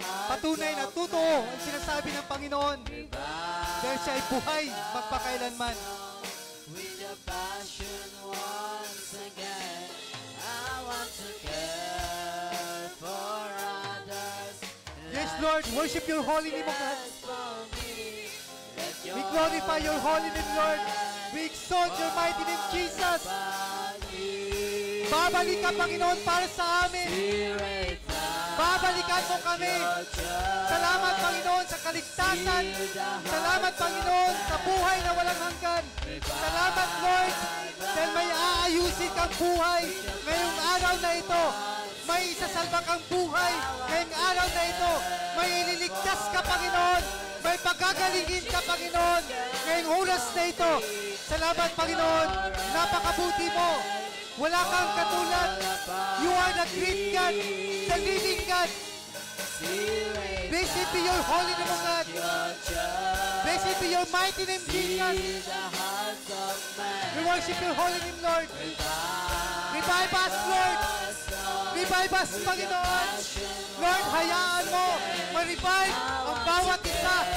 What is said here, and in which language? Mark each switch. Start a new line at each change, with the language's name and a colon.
Filipino: Patunay na totoo ang sinasabi ng Panginoon dahil siya ay buhay magpakailanman.
English: With a passion once again, I want to care for others. Yes, Lord, worship your holy name, O God. We glorify your holy name, Lord. We exalt your mighty name, Jesus.
Filipino: Babalik ka, Panginoon, para sa amin. Babalikan mo kami. Salamat, Panginoon, sa kaligtasan. Salamat, Panginoon, sa buhay na walang hanggan. Salamat, Lord, dahil may aayusin kang buhay ngayong araw na ito. May isasalba kang buhay ngayong araw na ito. May ililigtas ka, Panginoon. May pagagalingin ka, Panginoon, ngayong oras na ito. Salamat, Panginoon. Napakabuti mo. Wala kang katulad.
English: You are the great God, the living God. Blessed be your holy name, O God. Blessed be your mighty name, Jesus. We worship your holy name, Lord. Revive us, Lord. Revive us, Panginoon.
Filipino: Lord, hayaan mo ma-revive ang bawat isa.